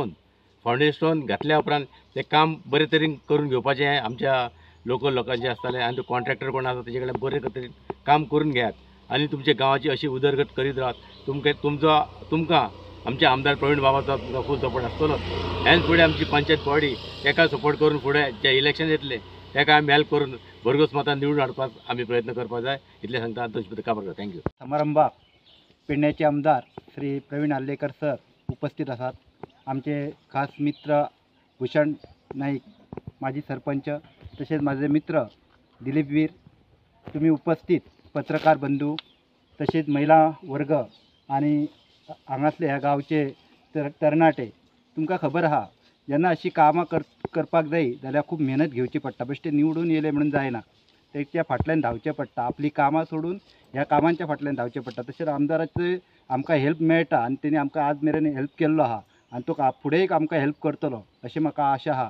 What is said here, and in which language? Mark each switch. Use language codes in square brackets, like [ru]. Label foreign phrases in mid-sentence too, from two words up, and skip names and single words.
[kok] स्टोन घातल्या उपरांत तें काम बरे तरेन करून घेवपाचें आमच्या लोकल लोकांचें आसतालें आनी तो कॉन्ट्रॅक्टर कोण आसा तेजे कडेन बरे तरेन काम करून घेयात आनी तुमच्या गांवाची अशी उदरगत करीत रावात तुमकां आमचे आमदार प्रवीण बाबाचो [en] full support [kok] आसतलोच हेच फुडें आमची पंचायत बॉडी ताका सपोर्ट करून फुडें जे इलेक्शन येतले ताका आमी हेल्प करून भरघोस मतान निवडून हाडपाक आमी प्रयत्न करपाक जाय इतलें सांगता आनी तशें काबार करता. थँक्यू. [mr] समारंभात पेडण्याचे आमदार श्री प्रवीण आल्लेकर सर उपस्थित असतात. आमचे खास मित्र भूषण नाईक, माजी सरपंच, तसेच माझे मित्र दिलीप वीर, तुम्ही उपस्थित पत्रकार बंधू, तसेच महिला वर्ग आणि हांगासले ह्या गावचे तरणाटे. [kok] तुमकां खबर आहा जेन्ना अशी कामां करपाक जाय जाल्यार खूब मेहनत घेवची पडटा. बेश्टे निवडून येयले म्हणून जायना, तेच्या फाटल्यान धांवचें पडटा. आपली कामां सोडून ह्या कामांच्या फाटल्यान धांवचें पडटा. तशेंच आमदाराचे आमकां हेल्प मेळटा आनी तेणी आमकां आज मेरेन हेल्प केल्लो आहा आनी तो फुडेंय आमकां हेल्प करतलो अशें म्हाका आशा आहा.